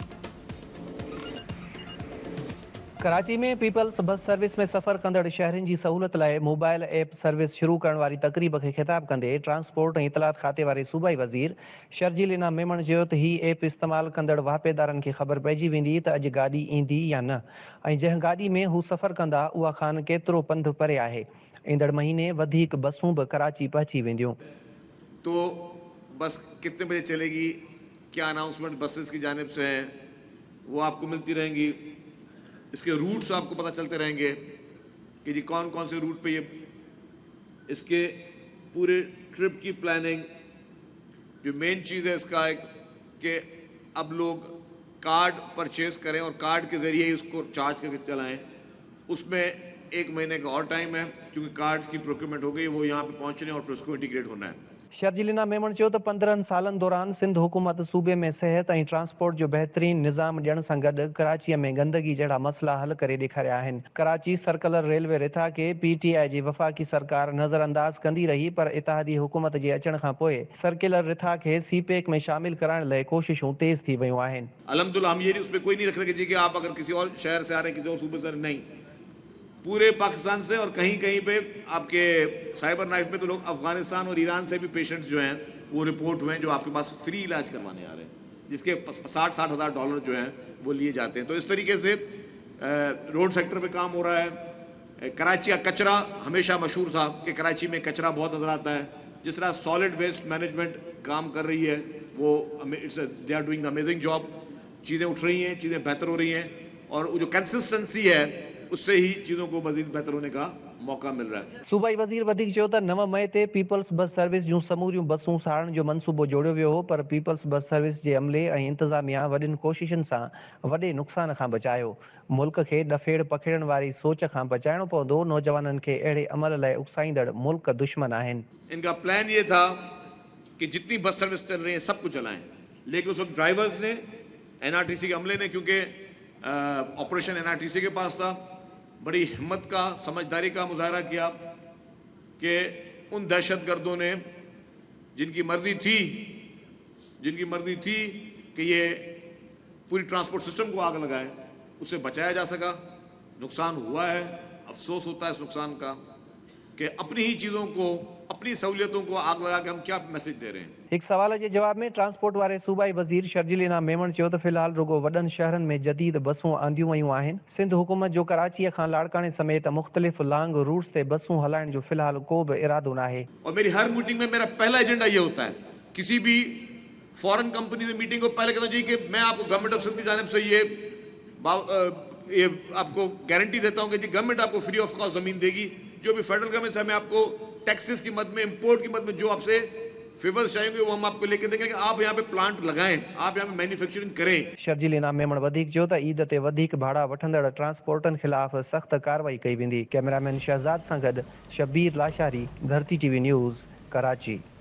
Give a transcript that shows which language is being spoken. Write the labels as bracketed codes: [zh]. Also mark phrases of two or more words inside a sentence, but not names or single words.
[sd] कराची में पीपल्स बस सर्विस में सफ़र कंदड़ शहरनि जी सहूलियत लाइ मोबाइल ऐप सर्विस शुरू करण वारी तक़रीब खे ख़िताब कंदे ट्रांसपोर्ट ऐं इतलात खाते वारे सूबाई वज़ीर शर्जिल मेमण चयो त हीअ ऐप इस्तेमाल कंदड़ वापेदारनि खे ख़बर पइजी वेंदी त अॼु गाॾी ईंदी या न ऐं जंहिं गाॾी में हू सफ़र कंदा उहा खान केतिरो पंधु परे आहे। ईंदड़ महीने वधीक बसूं बि कराची पहुची वेंदियूं। [ur] تو بس کتنے بجے چلے گی، کیا اناؤنسمنٹ بسز کی جانب سے ہیں، وہ آپ کو ملتی رہیں گی. اس کے روٹس آپ کو پتا چلتے رہیں گے کہ جی کون کون سے روٹ پہ یہ، اس کے پورے ٹرپ کی پلاننگ. جو مین چیز ہے اس کا ایک کہ اب لوگ کارڈ پرچیز کریں اور کارڈ کے ذریعے ہی اس کو چارج کر کے چلائیں. اس میں 1 مہینے کا اور ٹائم ہے کیونکہ کارڈز کی پروکیورمنٹ ہو گئی، وہ یہاں پہ پہنچنے اور پھر اس کو انٹیگریٹ ہونا ہے. [sd] शर्जिल मेमण चयो त 15 सालनि दौरान सिंध हुकूमत सूबे में सिहत ऐं ट्रांसपोर्ट जो बहितरीन निज़ाम ॾियण सां गॾु कराचीअ में गंदगी जहिड़ा मसइला हल करे ॾेखारिया आहिनि। कराची सर्कुलर रेलवे रिथा खे PTI जी वफ़ाक़ी सरकार नज़रअंदाज कंदी रही, पर इत्तेहादी हुकूमत जे अचण खां पोइ सर्कुलर रिथा खे CPEC में शामिल कराइण लाइ कोशिशूं तेज़ थी वियूं आहिनि। [ur] الحمدللہ ہم یہ اس میں کوئی نہیں رکھ رہے کہ آپ اگر کسی اور شہر سے آ رہے ہیں، کسی اور صوبے سے نہیں، پورے پاکستان سے. اور کہیں کہیں پہ آپ کے سائبر نائف میں تو لوگ افغانستان اور ایران سے بھی پیشنٹس جو ہیں وہ رپورٹ ہوئے ہیں جو آپ کے پاس فری علاج کروانے آ رہے ہیں، جس کے 60-60 ہزار ڈالر جو ہیں وہ لیے جاتے ہیں. تو اس طریقے سے روڈ سیکٹر پہ کام ہو رہا ہے. کراچی کا کچرا ہمیشہ مشہور تھا کہ کراچی میں کچرا بہت نظر آتا ہے. جس طرح [en] solid waste management [ur] کام کر رہی ہے وہ [en] they are doing amazing job. [ur] چیزیں اٹھ رہی ہیں، چیزیں بہتر ہو رہی ہیں اور وہ جو کنسسٹنسی ہے اس سے ہی چیزوں کو مزید بہتر ہونے کا موقع مل رہا ہے. [sd] सूबाई वज़ीर वधीक चयो त 9 मई ते पीपल्स बस सर्विस जूं समूरियूं बसूं साड़ण जो मनसूबो जोड़ियो वियो हो, पर पीपल्स बस सर्विस जे अमले ऐं इंतज़ामिया वॾियुनि कोशिशुनि सां वॾे नुक़सान खां बचायो। मुल्क खे डफेड़ पखेड़ण वारी सोच खां बचाइणो पवंदो। नौजवाननि खे अहिड़े अमल लाइ उकसाईंदड़ मुल्क दुश्मन आहिनि। [ur] ان کا پلان یہ تھا کہ جتنی بس سروس چل رہی ہے سب کو چلائیں، لیکن اس وقت ڈرائیورز نے، NRTC کے عملے نے، کیونکہ آپریشن NRTC کے پاس تھا، بڑی ہمت کا، سمجھداری کا مظاہرہ کیا کہ ان دہشت گردوں نے جن کی مرضی تھی کہ یہ پوری ٹرانسپورٹ سسٹم کو آگ لگائے، اسے بچایا جا سکا. نقصان ہوا ہے، افسوس ہوتا ہے اس نقصان کا کہ اپنی ہی چیزوں کو، اپنی سہولتوں کو آگ لگا کے ہم کیا میسج دے رہے ہیں. [sd] एक सवाल के जवाब में ट्रांसपोर्ट वारे सूबाई वज़ीर शर्जिल मेमण चयो त फ़िलहाल रुगो वॾनि शहरनि में जदीद बसूं आंदियूं वयूं आहिनि। सिंध हुकूमत जो कराचीअ खां लाड़काने समेत मुख़्तलिफ़ [en] long routes [sd] ते बसूं हलाइण जो फ़िलहाल को बि इरादो नाहे। [ur] اور میری ہر میٹنگ میں میرا پہلا ایجنڈا یہ ہوتا ہے، کسی بھی [en] foreign company [ur] سے میٹنگ کو پہلے کہتا ہوں کہ میں آپ کو [en] government of Sindh [ur] کی جانب سے یہ آپ کو گارنٹی دیتا ہوں کہ جی گورنمنٹ آپ کو [en] free of cost [ur] زمین دے گی. جو بھی [en] federal government [ur] سے ہمیں آپ کو ٹیکسز کی مد میں، امپورٹ کی مد میں جو آپ سے فیورز چاہیں گے وہ ہم آپ کو لے کے دیں گے کہ آپ یہاں پہ پلانٹ لگائیں، آپ یہاں پہ مینوفیکچرنگ کریں. [sd] शर्जिल मेमण वधीक चयो त ईद ते वधीक भाड़ा वठंदड़ ट्रांसपोर्टनि ख़िलाफ़ सख़्त कार्रवाई कई वेंदी। कैमरामैन शहज़ाद सां गॾु शबीर लाशारी, धरती TV न्यूज़, कराची।